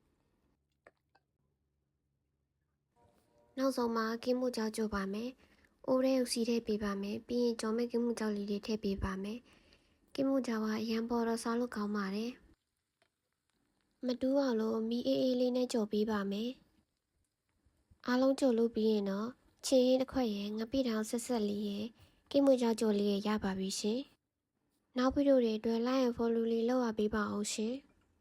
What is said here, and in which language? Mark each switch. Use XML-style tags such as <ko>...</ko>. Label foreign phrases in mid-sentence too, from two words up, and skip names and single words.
<my>နောက်ဆုံးမှာကင်းမှုကြောက်ကြပါမယ်။အိုးရဲကိုစီထည့်ပေးပါမယ်။ပြီးရင်ကြော်မဲ့ကင်းမှုကြောက်လေးတွေထည့်ပေးပါမယ်။ကင်းမှုကြောက်ကအရန်ပေါ်တော့စားလို့ကောင်းပါတယ်။မတူးအောင်လို့မီးအေးအေးလေးနဲ့ကြော်ပေးပါမယ်။အားလုံးကြော်လို့ပြီးရင်တော့ချင်းရင်တစ်ခွက်ရယ်ငပိတောင်ဆက်ဆက်လေးရယ်ကင်းမှုကြောက်ကြော်လေးရရပါပြီရှင်။နောက်ဗီဒီယိုတွေအတွက်</my> <en>like and follow</en> <my>လေးလုပ်ရပေးပါအောင်ရှင်။</my>